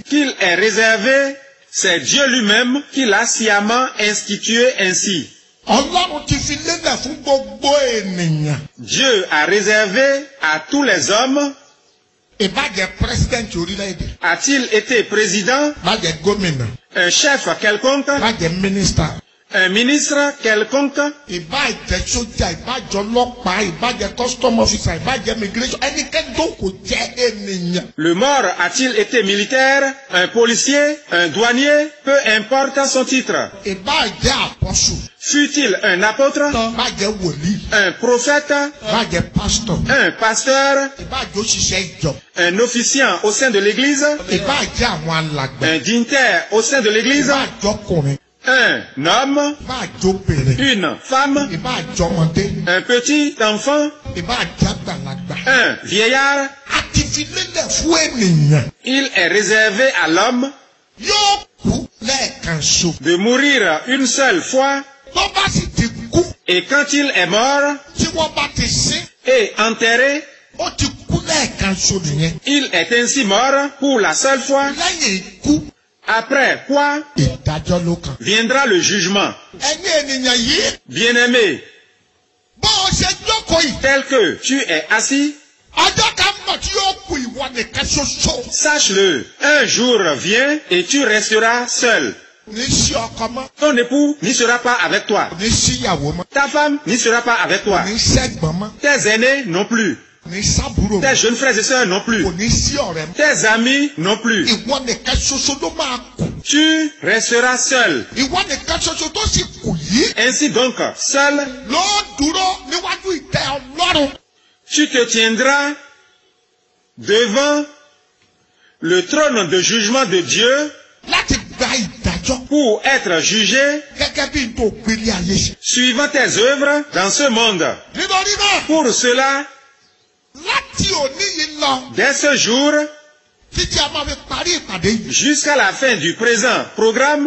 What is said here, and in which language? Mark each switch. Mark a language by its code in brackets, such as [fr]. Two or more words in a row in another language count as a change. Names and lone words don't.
[fr] qu'il est réservé, c'est Dieu lui-même qui l'a sciemment institué ainsi. [yo] Ọlọ́run ti fi lélẹ̀ fún gbogbo ènìyàn. [fr] Dieu a réservé à tous les hommes. [yo] Ìbàjẹ́ pírẹsidẹ́ǹtì orílẹ̀-èdè. [fr] A-t-il été président, [yo] Ìbàjẹ́ gómìnà. [fr] un chef quelconque, [yo] Ìbàjẹ́ mínísítà. [fr] un ministre quelconque, [yo] Ìbàjẹ́ sójà, ìbàjẹ́ ọlọ́pàá, ìbàjẹ́ [en] custom officer, [yo] ìbàjẹ́ immigration, ẹnikẹ́ni tó kò jẹ́ ènìyàn. [fr] le mort a-t-il été militaire, un policier, un douanier, peu importe son titre. [yo] Ìbàjẹ́ àpọ́sù. [fr] Fut-il un apôtre, [yo] Ìbàjẹ́ wòlíì. [fr] un prophète, [yo] Ìbàjẹ́ pásítọ̀. [fr] un pasteur, [yo] Ìbàjẹ́ òṣìṣẹ́ ìjọ. [fr] un officiant au sein de l'église, [yo] Ìbàjẹ́ àwọn alàgbà. [fr] un dignitaire au sein de l'église, [yo] Ìbàjẹ́ ọkùnrin. [fr] un homme, [yo] Ìbàjẹ́ obìnrin. [fr] une femme, [yo] Ìbàjẹ́ ọmọdé. [fr] un petit enfant, [yo] Ìbàjẹ́ àgbàlagbà. [fr] un vieillard. [yo] A ti fi lélẹ̀ fún ènìyàn. [fr] Il est réservé à l'homme [yo] Yóò kú lẹ́ẹ̀kan ṣo. [fr] de mourir une seule fois, [yo] Tó bá sì ti kú, [fr] et quand il est mort [yo] tí wọ́n bá ti sin, [fr] et enterré, [yo] ó ti kú lẹ́ẹ̀kan ṣo nìyẹn. [fr] il est ainsi mort pour la seule fois, [yo] Lẹ́yìn ikú, [fr] après quoi [yo] ìdájọ́ ló kàn. [fr] viendra le jugement. [yo] Ẹ̀yin ènìyàn yìí, [fr] Bien-aimé, [yo] bó o ṣe jókòó yìí, [fr] tel que tu es assis, [yo] ọjọ́ kan mọ̀ tí yóò kú ìwọ nìkan ṣoṣo. [fr] sache-le, un jour vient et tu resteras seul. [yo] Kò ní sí ọkọ mọ́, [fr] Ton époux n'y sera pas avec toi. [yo] kò ní sí ìyàwó mọ́, [fr] Ta femme n'y sera pas avec toi. [yo] kò ní sẹ́gbọ̀n mọ́, [fr] Tes aînés non plus. [yo] kò ní sábúrò [fr] Tes [yo] mọ́, [fr] jeunes frères et sœurs non plus. [yo] kò ní sí ọ̀rẹ́ mọ́. [fr] Tes amis non plus. [yo] Ìwọ nìkan ṣoṣo ló máa kú. [fr] Tu resteras seul. [yo] Ìwọ nìkan ṣoṣo tó sì kù yìí [fr] Ainsi donc, seul, [yo] ló dúró níwájú ìtẹ́ Ọlọ́run. [fr] tu te tiendras devant le trône de jugement de Dieu [yo] Láti gba ìdájọ́. ìdájọ́. [fr] pour être jugé [yo] Gẹ́gẹ́ bí n tó gbélé ayé ṣe. [fr] suivant tes œuvres dans ce monde. [yo] Nítorí náà, [fr] Pour cela, [yo] láti òní yìí lọ, [fr] dès ce jour, [yo] títí a máa fi parí ìpàdé yìí. [fr] jusqu'à la fin du présent programme,